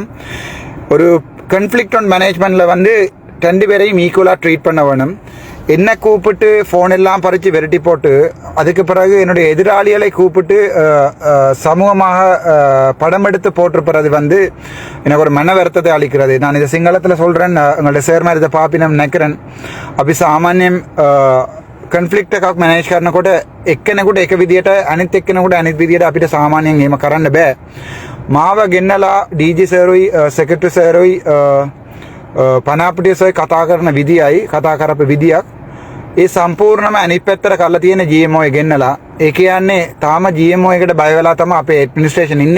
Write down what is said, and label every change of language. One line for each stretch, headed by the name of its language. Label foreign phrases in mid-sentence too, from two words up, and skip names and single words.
Tamil: ஒரு
English: conflict on management
Tamil: வந்து 2 பேரையும்
English: equally treat
Tamil: பண்ண வேணும். என்னை கூப்பிட்டு ஃபோன் எல்லாம் பறித்து விரட்டி போட்டு அதுக்கு பிறகு என்னுடைய எதிராளிகளை கூப்பிட்டு சமூகமாக படம் எடுத்து போட்டிருப்பது வந்து எனக்கு ஒரு மன வருத்தத்தை அளிக்கிறது. நான் இதை சிங்களத்தில் சொல்கிறேன், உங்களுடைய சேர்மாரி இதை பாப்பினம் நினைக்கிறேன்.
Sinhala: අපි සාමාන්‍යයෙන් කන්ෆ්ලික්ට් එකක් මැනේජ් කරනකොට එක්කෙනෙකුට එක විදියට අනිත් එක්කෙනෙකුට අනිත් විදියට අපිට සාමාන්‍යයෙන් එහෙම කරන්න බෑ. මාව ගෙන්නලා ඩීජී සර්වයි සෙක්‍රටරි සර්වයි පනාපටිය සර්වයි කතා කරන විදියයි කතා කරපු විදියක් ඒ සම්පූර්ණම අනිත් පැත්තට කරලා තියෙන GMO එක ගෙන්නලා ඒ කියන්නේ තාම GMO එකට බය වෙලා තමයි අපේ ඇඩ්මිනිස්ට්‍රේෂන් ඉන්නේ.